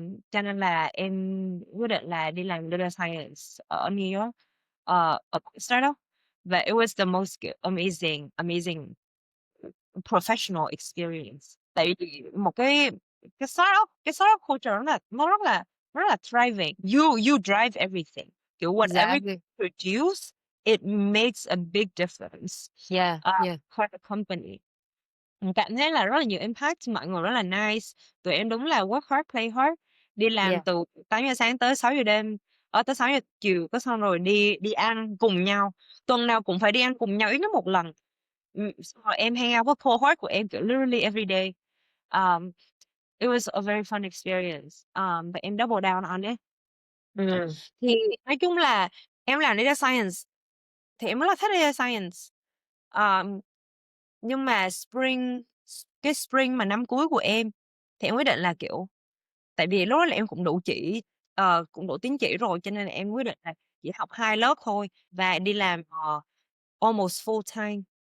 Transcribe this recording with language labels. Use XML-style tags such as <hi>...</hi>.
<vi>Cho nên là em quyết định là đi làm data science ở New York, ở một startup, và</vi> <en>it was the most,</en> <vi>kiểu,</vi> <en>amazing professional experience.</en> <vi>Tại vì một cái startup culture nó rất là thriving.</vi> <en>You drive everything. Kiểu, whatever you exactly. produce, it makes a big difference, Yeah, yeah, for the company.</en> <vi>Cảm thấy là rất là nhiều impact, mọi người rất là nice. Tụi em đúng là</vi> <en>work hard, play hard,</en> <vi>đi làm</vi> <en>yeah.</en> <vi>từ 8 giờ sáng tới 6 giờ đêm, tới 6 giờ chiều, cái xong rồi đi đi ăn cùng nhau. Tuần nào cũng phải đi ăn cùng nhau ít nhất một lần. Xong rồi em hang out với cohort của em, kiểu,</vi> <en>literally every day. Um, it was a very fun experience,</en> <vi>và em</vi> <en>double down on it. Ừm,</en> <vi>Thì nói chung là em làm data science thì em rất là thích data science. Ờm, nhưng mà cái spring mà năm cuối của em thì em quyết định là, kiểu, tại vì lúc đó là em cũng đủ tín chỉ rồi, cho nên là em quyết định là chỉ học 2 lớp thôi và đi làm,</vi> <en>almost full time.</en>